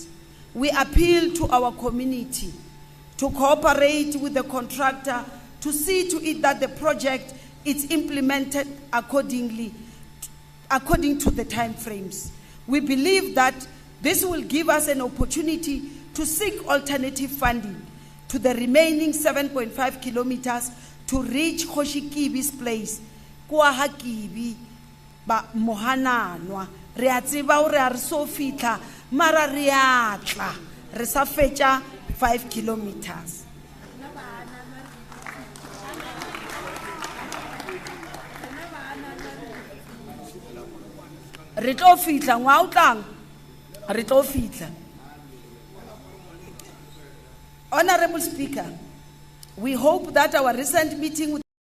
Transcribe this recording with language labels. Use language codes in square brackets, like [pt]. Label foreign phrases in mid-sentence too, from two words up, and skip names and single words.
[en] We appeal to our community to cooperate with the contractor to see to it that the project is implemented according to the time frames. We believe that this will give us an opportunity to seek alternative funding to the remaining 7.5 kilometers to reach Khoshikibi's place. [nso] Kwa Hakibi ba Mohananwa re a tseba o re a re so fitla mara re a tla re sa fetša 5 kilometers. Re tlo fitla ngwa o tlang re tlo fitla. [en] Honorable Speaker, we hope that our recent meeting with